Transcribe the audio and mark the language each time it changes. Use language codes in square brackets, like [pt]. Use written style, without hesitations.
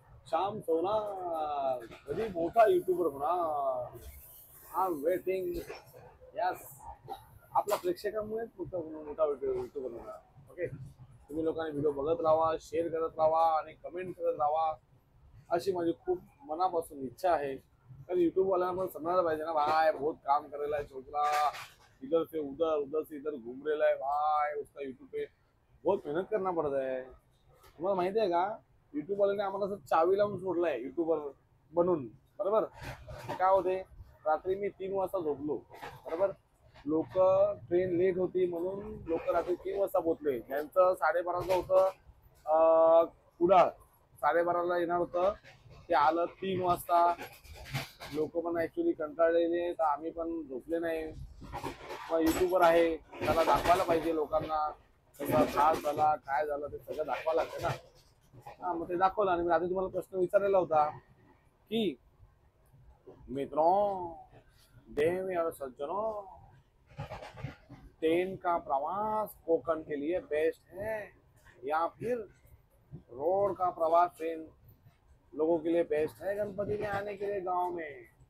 [mr] श्याम सोनार कधी मोठा युट्यूबर होणार. [en] I am waiting. [mr] यस, आपल्या प्रेक्षकांमुळेच मोठा युट्यूबर होणार. ओके, तुम्ही लोकांनी व्हिडिओ बघत राहा, शेअर करत राहा आणि कमेंट करत राहा, अशी माझी खूप मनापासून इच्छा आहे. कारण यूट्यूबवाल्यांना पण समजायला पाहिजे ना, [hi] भाई बहुत काम करेला है छोकरा, इधर से उधर, उधर से इधर घूम रेला है भाई, उसका यूट्यूब पे बहुत मेहनत करना पड़ता है. [mr] तुम्हाला माहिती आहे का, यूट्यूबवाल्यांनी आम्हाला असं चावी लावून सोडलं आहे यूट्यूबर बनून. बरोबर काय होते, रात्री मी 3 वाजता झोपलो, बरोबर लोक ट्रेन लेट होती म्हणून लोक रात्री 3 वाजता पोहोचले. ज्यांचं 12:30चं होतं कुडाळ 12:30ला येणार होतं ते आलं 3 वाजता. लोक पण ऍक्च्युली कंटाळलेले तर आम्ही पण झोपले नाही. मग युट्यूबवर आहे त्याला दाखवायला पाहिजे लोकांना कसा त्रास झाला काय झालं ते सगळं दाखवायला लागतं ना. हा मग ते दाखवलं. आणि मी आधी तुम्हाला प्रश्न विचारलेला होता की [hi] मित्रों देव और सज्जनों ट्रेन का प्रवास कोकण के लिए बेस्ट है या फिर रोड का प्रवास ट्रेन लोगों के लिए बेस्ट है गणपति में आने के लिए गांव में?